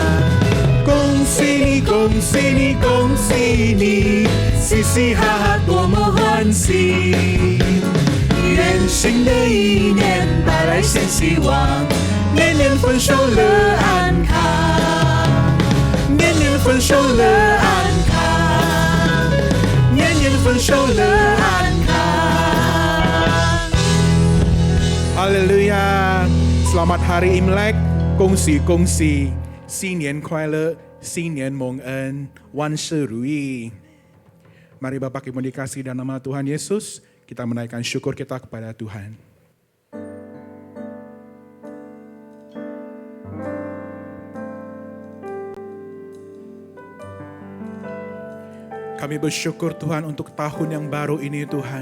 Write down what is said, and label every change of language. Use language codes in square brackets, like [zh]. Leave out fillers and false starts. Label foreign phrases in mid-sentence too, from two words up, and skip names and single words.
[zh] 恭喜你，恭喜你，恭喜你，嘻嘻哈哈多么欢喜！愿新的一年带来新希望，年年丰收乐安康。年年丰收乐安康，年年丰收乐安康。 [id] Haleluya, selamat hari Imlek, kongsi-kongsi, [zh] 新年快乐，新年蒙恩，万事如意。 [id] Mari Bapak Ibu dikasih dalam nama Tuhan Yesus, kita menaikkan syukur kita kepada Tuhan. Kami bersyukur Tuhan untuk tahun yang baru ini Tuhan.